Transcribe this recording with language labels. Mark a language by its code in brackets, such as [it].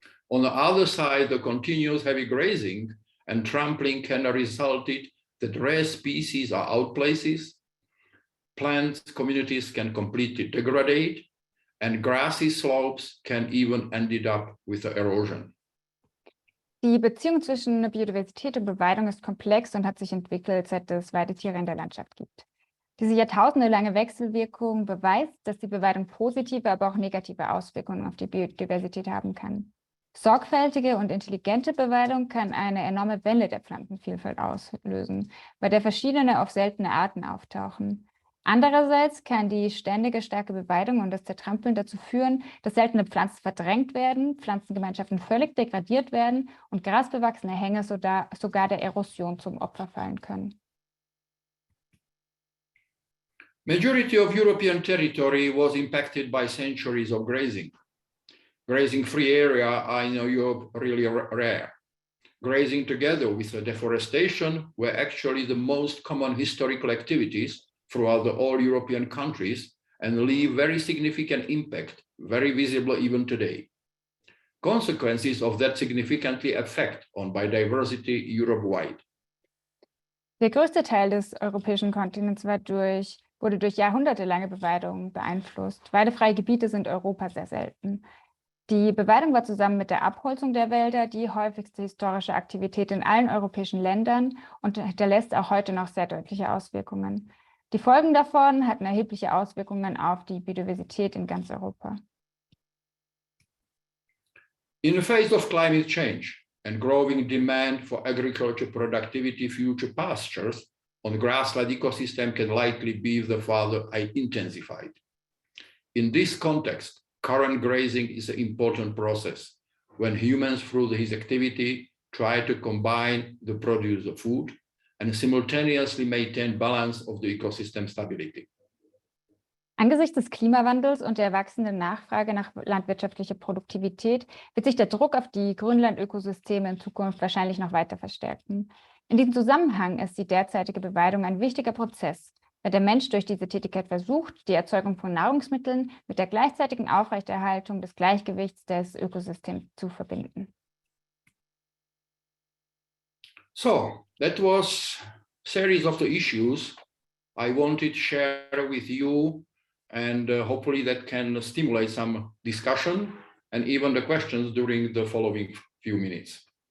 [en] On the other side, the continuous heavy grazing and trampling can result in that rare species are outplaced, plant communities can completely degrade, and grassy slopes can even end up with erosion. [de] Die Beziehung zwischen Biodiversität und Beweidung ist komplex und hat sich entwickelt, seit es Weidetiere in der Landschaft gibt. Diese jahrtausendelange Wechselwirkung beweist, dass die Beweidung positive, aber auch negative Auswirkungen auf die Biodiversität haben kann. Sorgfältige und intelligente Beweidung kann eine enorme Welle der Pflanzenvielfalt auslösen, bei der verschiedene, oft seltene Arten auftauchen. Andererseits kann die ständige starke Beweidung und das Zertrampeln dazu führen, dass seltene Pflanzen verdrängt werden, Pflanzengemeinschaften völlig degradiert werden und grasbewachsene Hänge sogar der Erosion zum Opfer fallen können. [en] Majority of European territory was impacted by centuries of grazing. Grazing-free areas are in Europe really rare. Grazing together with the deforestation were actually the most common historical activities throughout the all European countries and leave very significant impact, very visible even today. Consequences of that significantly affect on biodiversity Europe-wide. [de] Der größte Teil des europäischen Kontinents wurde durch jahrhundertelange Beweidung beeinflusst. Weidefreie Gebiete sind in Europa sehr selten. Die Beweidung war zusammen mit der Abholzung der Wälder die häufigste historische Aktivität in allen europäischen Ländern und hinterlässt auch heute noch sehr deutliche Auswirkungen. Die Folgen davon hatten erhebliche Auswirkungen auf die Biodiversität in ganz Europa. [en] In the face of climate change and growing demand for agriculture productivity, future pastures on grassland ecosystem can likely be the further intensified. In this context, current grazing is an important process when humans, through his activity, try to combine the produce of food and simultaneously maintain balance of the ecosystem stability. [de] Angesichts des Klimawandels und der wachsenden Nachfrage nach landwirtschaftlicher Produktivität wird sich der Druck auf die Grünlandökosysteme in Zukunft wahrscheinlich noch weiter verstärken. In diesem Zusammenhang ist die derzeitige Beweidung ein wichtiger Prozess, weil der Mensch durch diese Tätigkeit versucht, die Erzeugung von Nahrungsmitteln mit der gleichzeitigen Aufrechterhaltung des Gleichgewichts des Ökosystems zu verbinden. [en] So, that was a series of the issues I wanted to share with you, and hopefully that can stimulate some discussion and even the questions during the following few minutes.